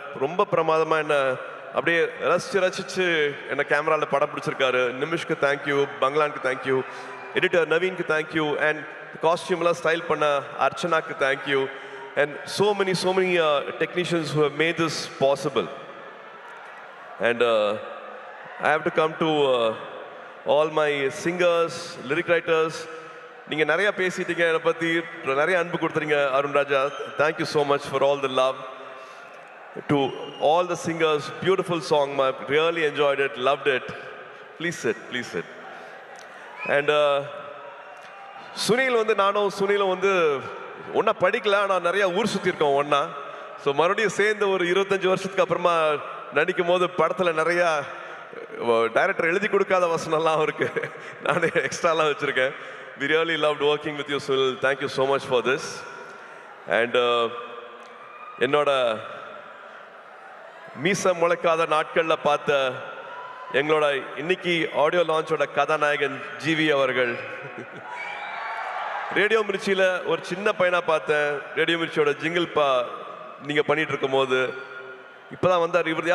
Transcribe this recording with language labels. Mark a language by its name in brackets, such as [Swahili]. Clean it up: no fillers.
[Tamil] ரொம்ப பிரமாதமாக என்ன அப்படியே ரசிச்சு என்னை கேமராவில் படம் பிடிச்சிருக்காரு. நிமிஷ்க்கு thank you, பங்களானுக்கு thank you, editor நவீனுக்கு thank you, and காஸ்டியூம்லாம் style பண்ண அர்ச்சனாக்கு thank you, and [English] so many technicians who have made this possible. And I have to come to all my singers, lyric writers. [Tamil] நீங்கள் நிறையா பேசிட்டீங்க, என்னை பற்றி நிறைய அன்பு கொடுத்துறீங்க. அருண் ராஜா, [English] Thank you so much for all the love. To all the singers, beautiful song, I really enjoyed it, loved it. Please sit. [Tamil] And Sunil வந்து நானும் சுனிலும் வந்து ஒன்றா படிக்கல, ஆனால் நிறையா ஊர் சுற்றிருக்கோம் ஒன்றா. ஸோ மறுபடியும் சேர்ந்து ஒரு 25 வருஷத்துக்கு அப்புறமா நடிக்கும் போது படத்தில் நிறையா டைரக்டர் எழுதி கொடுக்காத வசனம்லாம் அவருக்கு நான் எக்ஸ்ட்ராலாம் வச்சுருக்கேன். [English] We really loved working with you, Sunil. Thank you so much for this. [Tamil] And என்னோட மீச முளைக்காத நாட்களில் பார்த்த எங்களோட இன்னைக்கு ஆடியோ லான்ச்சோட கதாநாயகன் ஜிவி அவர்கள். ரேடியோ மிர்ச்சியில் ஒரு சின்ன பையனாக பார்த்தேன். ரேடியோ மிர்ச்சியோட ஜிங்கிள் நீங்கள் பண்ணிட்டு இருக்கும் போது இப்போதான் வந்தார்.